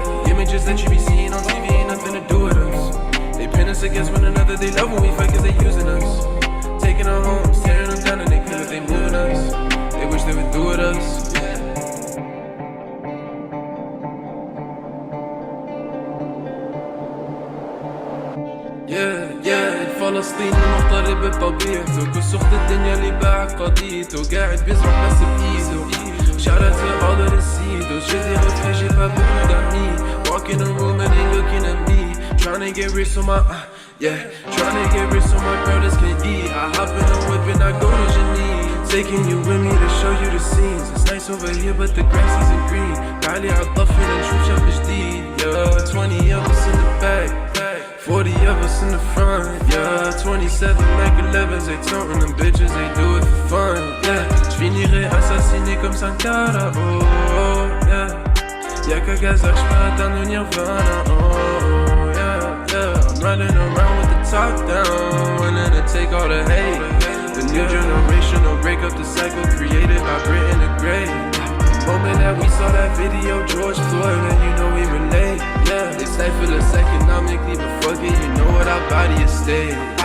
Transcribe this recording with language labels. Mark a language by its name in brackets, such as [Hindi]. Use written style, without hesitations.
[English] Images that you be seeing on TV ain't nothing to do with us They pin us against one another They love when we fight cause they using us Taking our homes, tearing them down and they cause they moving us They wish they would do with us Yeah, [Arabic] فلسطيني مغترب بطبيعته كل سخط الدنيا اللي باع قضيته قاعد بيزرع بس بإيده [English] Shout out to all of the seeds. [French] Je dis refrain, j'ai pas beaucoup d'amis. [English] Walk in the room and they looking at me. Tryna get rich so my, tryna get rich so my brothers can eat. I hop in the whip and I go to Geneva. Taking you with me to show you the scenes. It's nice over here but the grass isn't green. [Arabic] Gali عالضفة نشوف شاب جديد. [English] Yeah, 20 of us in the back, 40 of us in the front. Yeah, 27 Mac 11s, they toting them bitches, they do it for fun. [French] Yeah, j'finirai assassiné comme Sankara. Oh, yeah. Y'a qu'à Gaza, j'peux atteindre le Nirvana. [English] Oh, yeah. I'm running around with the top down, willing to take all the hate. The new generation will break up the cycle created by Britain the Great. Moment that we saw that video, George Floyd, and you know we relate. Yeah, they stifle us economically, but fuck it, you know what, our body is staying.